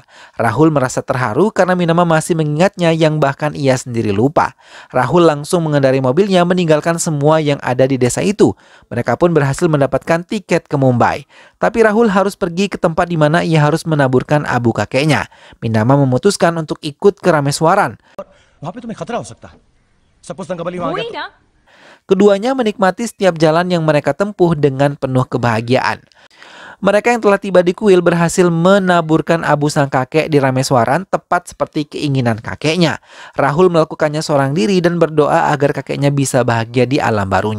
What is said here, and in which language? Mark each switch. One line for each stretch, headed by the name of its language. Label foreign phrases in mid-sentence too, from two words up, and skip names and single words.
Indonesian: Rahul merasa terharu karena Minama masih mengingatnya yang bahkan ia sendiri lupa. Rahul langsung mengendarai mobilnya meninggalkan semua yang ada di desa itu. Mereka pun berhasil mendapatkan tiket ke Mumbai. Tapi Rahul harus pergi ke tempat di mana ia harus menaburkan abu kakeknya. Minama memutuskan untuk ikut ke Rameswaran.
Hindi: वहां पे तुम्हें खतरा हो सकता है। Suppose Tangga Bali वहां गया तो-
Indonesian: Keduanya menikmati setiap jalan yang mereka tempuh dengan penuh kebahagiaan. Mereka yang telah tiba di kuil berhasil menaburkan abu sang kakek di Rameswaran tepat seperti keinginan kakeknya. Rahul melakukannya seorang diri dan berdoa agar kakeknya bisa bahagia di alam barunya.